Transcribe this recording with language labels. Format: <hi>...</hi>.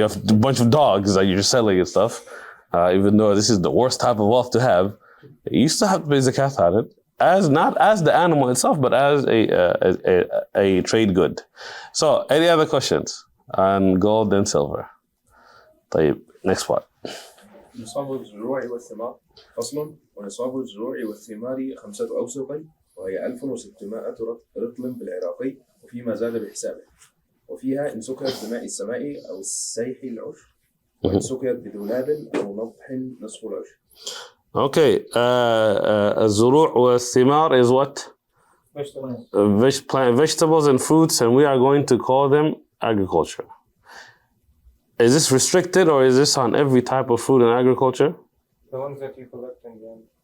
<en>You have a bunch of dogs that you're selling and stuff. Even though this is the worst type of wealth to have, you still have to pay zakat on it, not as the animal itself, but as a trade good. So, any other questions on gold and silver? طيب, next part.</en> <ar>نصاب الزروع والثمار فصل. ونصاب الزروع والثمار 5 أوسق وهي 1600 رطل بالعراقي وفيما زاد بحسابه. وفيها إن سكرت بماء السماء أو السيح العشر. وإن سقيت بدولاب أو نضح نصف العشر.</ar> <en>Okay,</en> <ar>الزروع والثمار</ar> <en>is what? Vegetables and fruits, and we are going to call them agriculture. Is this restricted or is this on every type of fruit and agriculture? The ones that you collect in the end.</en>